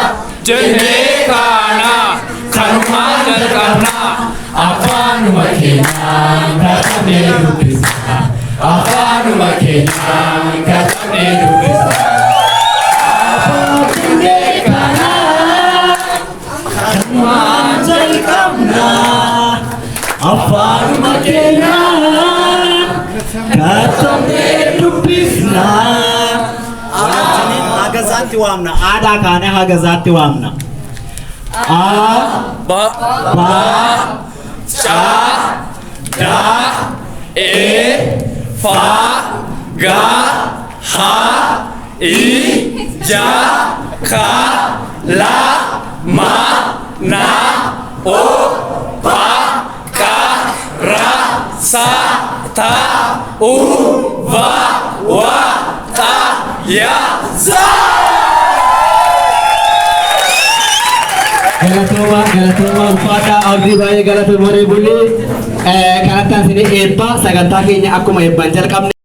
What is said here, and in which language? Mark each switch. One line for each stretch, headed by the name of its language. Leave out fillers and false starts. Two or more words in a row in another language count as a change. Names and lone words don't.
Oromo: jennee kana kanumaan jalqabna afaanuma keenya dadhabnee dubbifna afaanuma keenya dadhabnee dubbifna abbaa jennee kana kanumaan jalqabna afaanuma keenya dadhabnee dubbifna hagazaatti waamna aadaa kaane hagazaatti waamna ba cha da e fa ga ha i ja ka la ma na o pa ka ra sa ta u va wa ta ya za. Galatuma uffata abdii baay'ee galatuma buli kanatti asini eebba sagantaa keenya akkuma eebban jalqabne